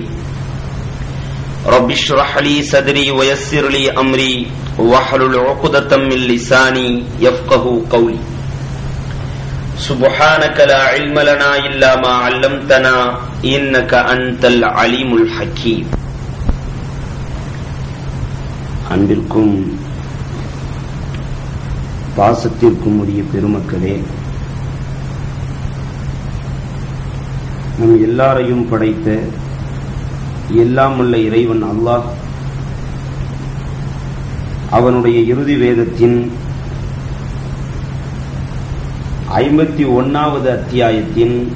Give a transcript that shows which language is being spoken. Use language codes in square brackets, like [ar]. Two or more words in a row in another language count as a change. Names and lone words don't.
[ar] رب اشرح لي صدري ويسر لي أمري واحلل عقدة من لساني يفقهوا قولي. سبحانك لا علم لنا إلا ما علمتنا إنك أنت العليم الحكيم. [ta] அன்பிற்கும் பாசத்திற்கும் உரிய பெருமக்களே, நம் எல்லாரையும் படைத்த எல்லாம் உள்ள இறைவன் அல்லாஹ் அவனுடைய இறுதி வேதத்தின் 51வது அத்தியாயத்தின்